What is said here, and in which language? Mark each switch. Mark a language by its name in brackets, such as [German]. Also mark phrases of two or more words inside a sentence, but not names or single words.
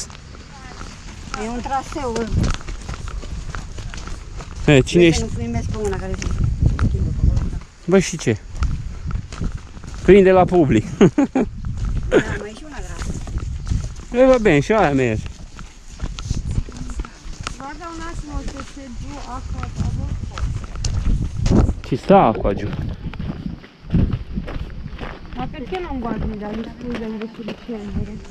[Romanian] E un traseu. Cine ești? Nu primesc pe una care zice. Bă, și ce? Prinde la public. Da, mai e și una gravă. E, bă, bine, și aia merge. [Italian] Guarda un attimo se c'è giù acqua a Ci sta acqua giù. Ma perché non guardi da lì, scusa, verso dicembre?